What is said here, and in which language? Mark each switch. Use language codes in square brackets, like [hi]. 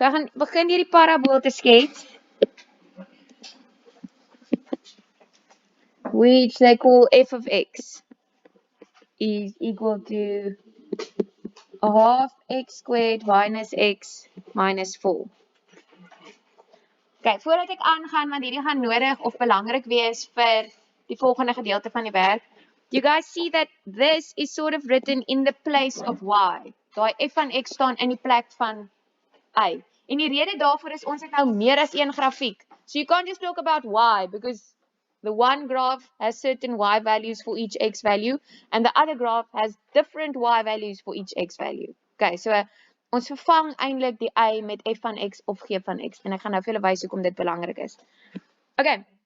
[af] We gaan begin hierdie parabool te skets, [en] which they call f of x is equal to a half x squared minus x minus 4. [af] Okay, voordat ek aangaan, want hierdie gaan nodig of belangrik wees vir die volgende gedeelte van die werk. [en] You guys see that this is sort of written in the place of y. [af] Daai f van x staan in die plek van y. En die rede daarvoor is ons het nou meer as een grafiek. [en] So you can't just talk about y because the one graph has certain y values for each x value and the other graph has different y values for each x value. [af] Okay, so ons vervang eintlik die y met f van x of g van x en ek gaan nou vir julle wys hoekom dit belangrik is. Okay.